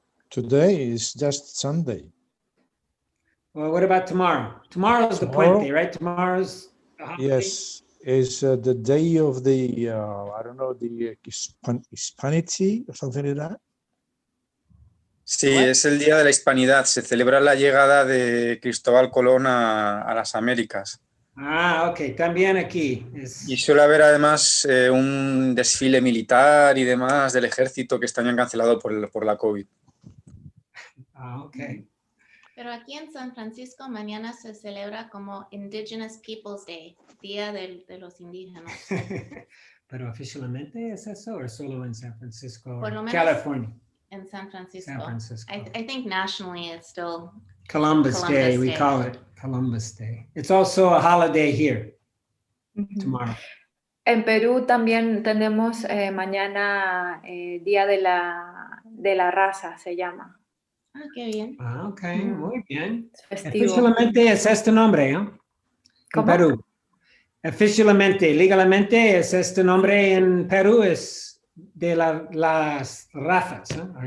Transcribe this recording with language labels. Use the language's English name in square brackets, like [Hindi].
[English] Today is just Sunday. Well, what about tomorrow? Tomorrow's the puente, right? Tomorrow's the holiday? Yes, is the day of the, I don't know, the Hispanity or something like that. [Spanish] Sí, es el Día de la Hispanidad. Se celebra la llegada de Cristóbal Colón a las Américas. Ah, ok, también aquí. Y suele haber además un desfile militar y demás del ejército que este año han cancelado por la COVID. Ah, ok. Pero aquí en San Francisco mañana se celebra como Indigenous Peoples Day, Día de los Indígenas. ¿Pero oficialmente es eso o solo en San Francisco Por lo o menos California? En San Francisco. San Francisco. [English] I think nationally it's still Columbus Day, we call it Columbus Day. It's also a holiday here tomorrow. [Spanish] En Perú también tenemos mañana Día de la Raza, se llama. Ah, qué bien. Ah, ok, muy bien. Festivo. Oficialmente es este nombre, ¿no? En ¿Cómo? Perú. Oficialmente, legalmente es este nombre en Perú, es de las razas, ¿no?